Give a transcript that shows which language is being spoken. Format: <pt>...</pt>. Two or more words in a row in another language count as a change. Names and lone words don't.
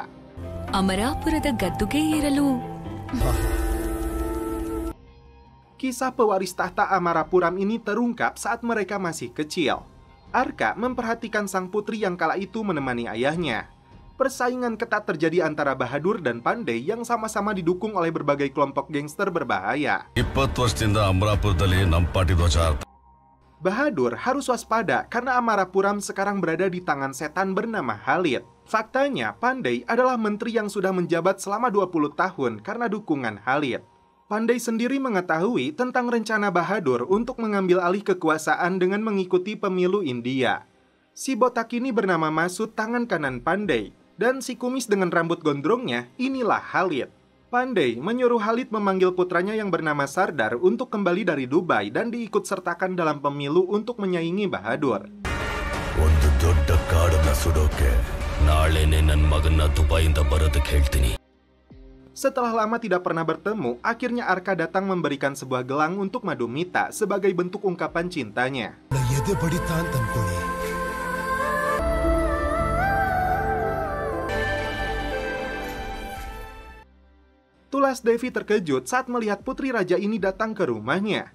<kn>ಅಮರಾಪುರದ ಗದ್ದುಗೆ ಇರಲು.</kn> <id>Kisah pewaris tahta Amarapuram ini terungkap saat mereka masih kecil. Arka memperhatikan sang putri yang kala itu menemani ayahnya. Persaingan ketat terjadi antara Bahadur dan Pandey yang sama-sama didukung oleh berbagai kelompok gangster berbahaya.</id> <kn>20 ವರ್ಷದಿಂದ ಅಮರಾಪುರದಲ್ಲಿ ನಮ್ಮ ಪಾರ್ಟಿ ಧ್ವಜ ಹಾರ್ತಾ.</kn> <id>Bahadur harus waspada karena Amarapuram sekarang berada di tangan setan bernama Khalid. Faktanya, Pandey adalah menteri yang sudah menjabat selama 20 tahun karena dukungan Khalid. Pandey sendiri mengetahui tentang rencana Bahadur untuk mengambil alih kekuasaan dengan mengikuti pemilu India. Si botak ini bernama Masud, tangan kanan Pandey, dan si kumis dengan rambut gondrongnya inilah Khalid. Pandey menyuruh Khalid memanggil putranya yang bernama Sardar untuk kembali dari Dubai dan diikut sertakan dalam pemilu untuk menyaingi Bahadur.</id> <kn>ಒಂದು ದೊಡ್ಡ ಕಾಡನ್ನ ಸುಡೋಕೆ ನಾಳೆನೇ ನನ್ನ ಮಗನ್ನ ದುಬೈಯಿಂದ ಬರೋದಕ್ಕೆ ಹೇಳ್ತೀನಿ.</kn> <id>Setelah lama tidak pernah bertemu, akhirnya Arka datang memberikan sebuah gelang untuk Madhumita sebagai bentuk ungkapan cintanya. Tulas Devi terkejut saat melihat putri raja ini datang ke rumahnya.</id>